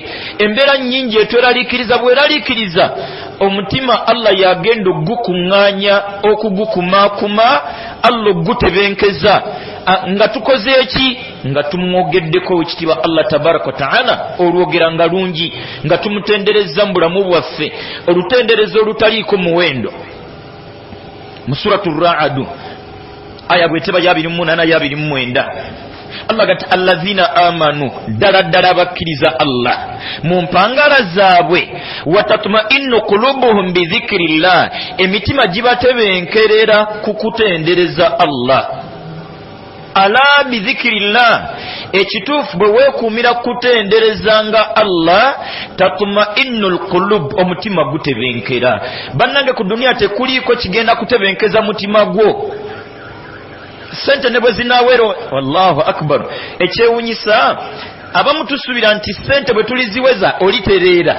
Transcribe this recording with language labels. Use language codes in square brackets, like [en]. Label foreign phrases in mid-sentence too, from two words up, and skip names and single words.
[lg] Embeera nnyingi etweraliikiriza bweraliikiriza omutima Allah yagenda ogukuŋŋaanya okugukumaakuma, Allah ogutebenkeza nga tukoze eki? Nga tumwogeddeko ekitiibwa Allah [ar] تبارك وتعالى [lg] olwogera nga lungi, nga tumutendereza mu bulamu bwaffe olutenderezo olutaliiko muwendo. Mu suratu Ra'd aya bweteba ya 28 ya 29 Allah gati [ar] الذين آمنوا [lg] ddala ddala abakkiriza Allah mu mpangala zaabwe, [ar] وتطمئن قلوبهم بذكر الله, [lg] emitima gibatebenkerera ku kutendereza Allah. [ar] ألا بذكر الله, [lg] ekituufu bwe weekuumira kutenderezanga Allah, [ar] تطمئن القلوب, [lg] omutima gutebenkera. Bannange ku dunia tekuliiko kigenda kutebenkeza mutima gwo. Sente ne bwe zinaawero, [ar] والله أكبر, [lg] ekyewunyisa abamu tusubira nti sente bwe tuliziweza olitereera.